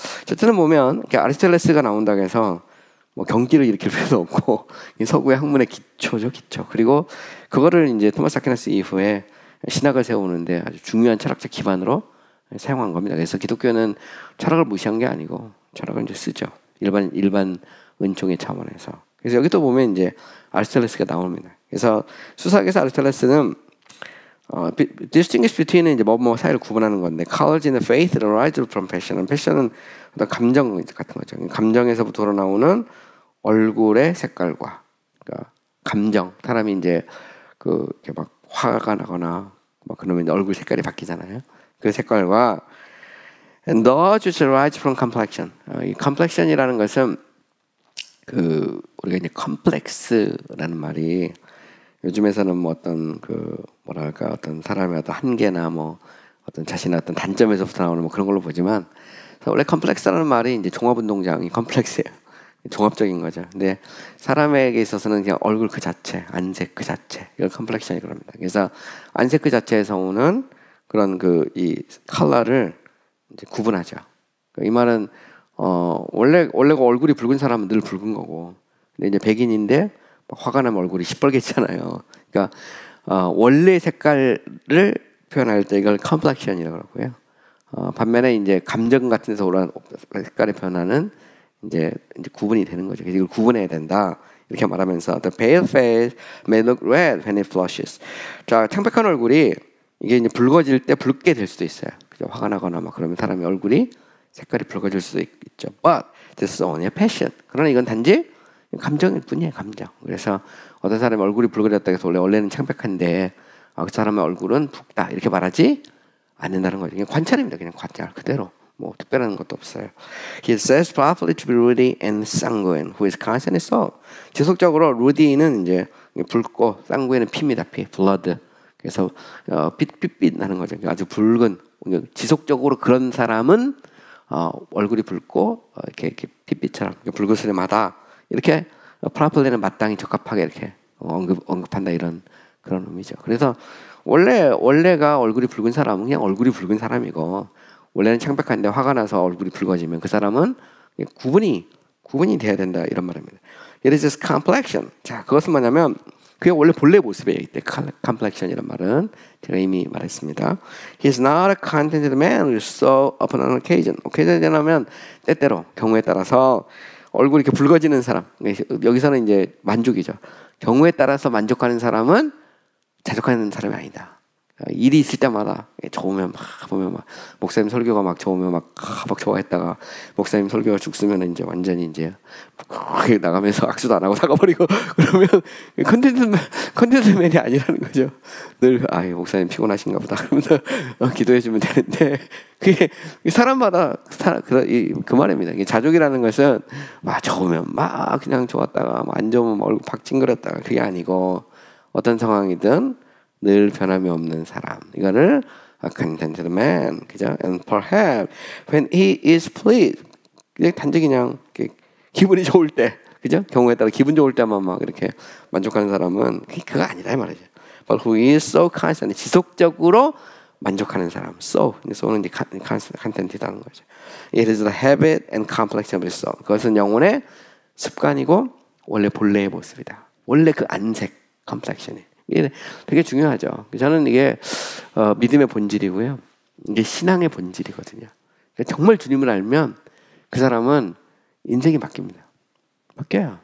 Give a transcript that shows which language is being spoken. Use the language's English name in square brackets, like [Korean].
[Korean] 어쨌든 보면 아리스토텔레스가 나온다고 해서 뭐 경기를 일으킬 필요도 없고 이 서구의 학문의 기초죠, 기초. 그리고 그거를 이제 토마스 아퀴나스 이후에 신학을 세우는데 아주 중요한 철학적 기반으로 사용한 겁니다. 그래서 기독교는 철학을 무시한 게 아니고 철학을 이제 쓰죠. 일반 은총의 차원에서. 그래서 여기 또 보면 이제 아리스토텔레스가 나옵니다. 그래서 수사학에서 아리스토텔레스는 [English] distinguish between은 [Korean] 이제 뭐 사이를 구분하는 건데, [English] colors in the faith that arise from passion. [Korean] 패션은 어떤 감정 같은 거죠. 감정에서부터 나오는 얼굴의 색깔과, 그러니까 감정. 사람이 이제 이렇게 막 화가 나거나 막 그러면 얼굴 색깔이 바뀌잖아요. 그 색깔과 [English] and those which arise from complexion. [Korean] 이 complexion이라는 것은 우리가 이제 complex라는 말이 요즘에서는 뭐 어떤 뭐랄까 어떤 사람의 어떤 한계나 뭐 어떤 자신의 어떤 단점에서부터 나오는 뭐 그런 걸로 보지만 원래 컴플렉스라는 말이 이제 종합운동장이 컴플렉스예요. 종합적인 거죠. 근데 사람에게 있어서는 그냥 얼굴 그 자체, 안색 그 자체 이걸 컴플렉션이라고 합니다. 그래서 안색 그 자체에서 오는 그런 이 컬러를 이제 구분하죠. 이 말은 원래가 얼굴이 붉은 사람은 늘 붉은 거고, 근데 이제 백인인데 화가 나면 얼굴이 시뻘개지잖아요. 그러니까 원래 색깔을 표현할 때 이걸 컴플렉션이라고 하고요. 반면에 이제 감정 같은 데서 오는 색깔의 변화는 이제 구분이 되는 거죠. 그래서 이걸 구분해야 된다. 이렇게 말하면서 [English] the pale face may look red when it flushes. [Korean] 자, 창백한 얼굴이 이게 이제 붉어질 때 붉게 될 수도 있어요. 그죠? 화가 나거나 막 그러면 사람의 얼굴이 색깔이 붉어질 수도 있죠. [English] But this is only a passion. [Korean] 그러나 이건 단지 감정일 뿐이에요. 감정. 그래서 어떤 사람의 얼굴이 붉어졌다 해서 원래는 창백한데 그 사람의 얼굴은 붉다 이렇게 말하지 않는다는 거죠. 그냥 관찰입니다. 그냥 관찰 그대로. 뭐 특별한 것도 없어요. [English] He says properly to be ruddy and sanguine, who is constantly so. [Korean] 지속적으로 rudy는 이제 붉고 sanguine는 피입니다. 피, blood. 그래서 빛 나는 거죠. 아주 붉은. 지속적으로 그런 사람은 얼굴이 붉고 이렇게 빛빛처럼 붉으스름하다. 이렇게 properly는 마땅히 적합하게 이렇게 언급한다 이런 그런 의미죠. 그래서 원래가 얼굴이 붉은 사람은 그냥 얼굴이 붉은 사람이고. 원래는 창백한데 화가 나서 얼굴이 붉어지면 그 사람은 구분이 돼야 된다 이런 말입니다. [English] It is his complexion. [Korean] 자, 그것은 뭐냐면 그게 원래 본래 모습이에요. 이때 complexion이란 말은 제가 이미 말했습니다. [English] He is not a contented man who is so upon an occasion. [Korean] occasion이라면 때때로 경우에 따라서 얼굴이 이렇게 붉어지는 사람. 여기서는 이제 만족이죠. 경우에 따라서 만족하는 사람은 자족하는 사람이 아니다. 일이 있을 때마다 좋으면 막 보면 막 목사님 설교가 막 좋으면 막 좋아했다가 목사님 설교가 죽으면 이제 완전히 이제 나가면서 악수도 안 하고 나가버리고 그러면 컨텐츠맨이 아니라는 거죠. 늘 목사님 피곤하신가 보다 그러면서 기도해주면 되는데 그게 사람마다 그 말입니다. 자족이라는 것은 막 좋으면 막 그냥 좋았다가 안 좋으면 얼굴 박징그렸다가 그게 아니고 어떤 상황이든 늘 변함이 없는 사람. 이거를 [English] a contented man, [Korean] 그죠? [English] And perhaps when he is pleased, [Korean] 단지 그냥 기분이 좋을 때, 그죠? 경우에 따라 기분 좋을 때만 막 이렇게 만족하는 사람은 그거 아니다 이 말이죠. [English] But who is so constant, [Korean] 지속적으로 만족하는 사람. so는 이제 content이라는 거죠. [English] It is the habit and complexion of his soul. [Korean] 그것은 영혼의 습관이고 원래 본래의 모습이다. 원래 그 안색, complexion이. 이게 되게 중요하죠. 저는 이게 믿음의 본질이고요. 이게 신앙의 본질이거든요. 그러니까 정말 주님을 알면 그 사람은 인생이 바뀝니다. 바뀌어요.